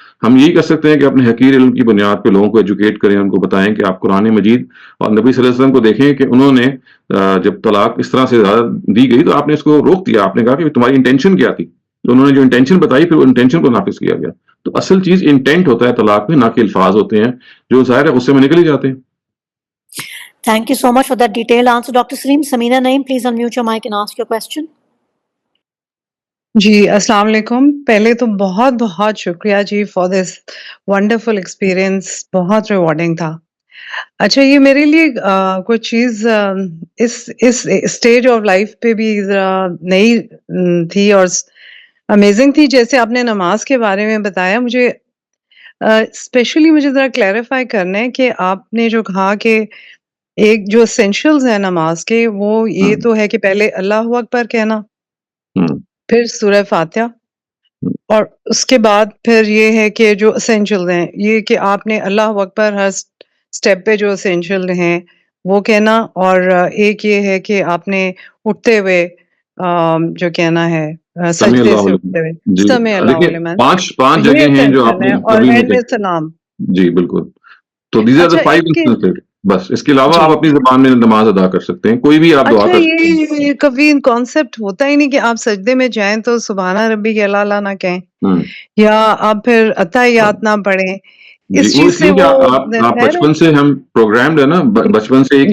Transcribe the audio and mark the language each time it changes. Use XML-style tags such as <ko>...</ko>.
<ur>ہم یہی کر سکتے ہیں کہ اپنے حقیر علم کی بنیاد پہ لوگوں کو ایجوکیٹ کریں ان کو بتائیں کہ آپ قرآن مجید اور نبی صلی اللہ علیہ وسلم کو دیکھیں کہ انہوں نے جب طلاق اس طرح سے زیادہ دی گئی تو آپ نے اس کو روک دیا. آپ نے کہا کہ تمہاری انٹینشن کیا تھی تو انہوں نے جو انٹینشن بتائی پھر انٹینشن کو نافذ کیا گیا. تو اصل چیز انٹینٹ ہوتا ہے طلاق میں نہ کہ الفاظ ہوتے ہیں جو ظاہر ہے غصے میں نکل ہی جاتے ہیں.</ur> <en>Thank you so much for that detailed answer, Dr. Saleem. Samina Naeem, please unmute your mic and ask your question.</en> <ur>جی السلام علیکم. پہلے تو بہت بہت شکریہ جی</ur> <en>for this wonderful experience</en> <ur>بہت ریوارڈنگ تھا. اچھا یہ میرے لیے کوئی چیز اس</ur> <en>stage of life</en> <ur>پہ بھی ذرا نئی تھی اور امیزنگ تھی. جیسے آپ نے نماز کے بارے میں بتایا مجھے اسپیشلی مجھے ذرا کلیریفائی کرنا ہے کہ آپ نے جو کہا کہ ایک جو اسینشلز ہیں نماز کے وہ یہ تو ہے کہ پہلے اللہ اکبر کہنا پھر سورہ فاتحہ اور اس کے بعد پھر یہ ہے کہ جو اسینشل ہیں یہ کہ آپ نے اللہ اکبر ہر سٹیپ پہ جو اسینشل ہیں وہ کہنا اور ایک یہ ہے کہ آپ نے اٹھتے ہوئے جو کہنا ہے سجدے سے اٹھتے ہوئے</ur> <ar>سمع اللہ لمن</ar> <ur>5 جگہ ہیں جو آپ نے اور اینڈ میں سلام. جی بالکل. تو</ur> <en>these are the 5 instances.</en> <ur>بس اس کے علاوہ جی آپ اپنی زبان میں نماز ادا کر سکتے ہیں، کوئی بھی آپ دعا اچھا کر سکتے ہیں. یہ کبھی کانسیپٹ ہوتا ہی نہیں کہ آپ سجدے میں جائیں تو سبحان ربی کے اعلیٰ نہ کہیں ہوں. یا آپ پھر اتحیات نہ پڑھیں جی اس وہ چیز اس سے لیے کہ وہ آپ خیر ہے بچپن سے ہم پروگرامڈ ہے نا، بچپن سے ایک ہی</ur>